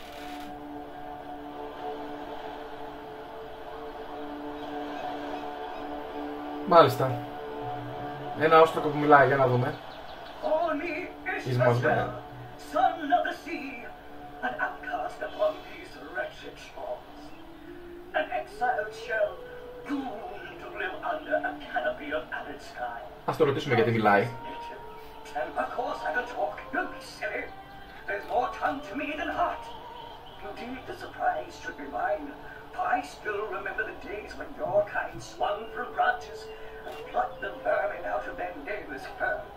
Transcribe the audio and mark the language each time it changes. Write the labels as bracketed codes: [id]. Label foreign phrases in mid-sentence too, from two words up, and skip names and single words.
[el] Μάλιστα. Ένα όστρακο που μιλάει, για να δούμε. [en] He's Mosman. Son of the sea, an outcast upon these wretched shores. An exiled shell, doomed to live under a canopy of arid sky. [el] Ας το ρωτήσουμε γιατί μιλάει. [en] Of course I can talk. Don't be silly. There's more tongue to me than heart. Indeed, the surprise should be mine. For I still remember the days when your kind swung from branches and plucked the vermin out of their neighbor's fur.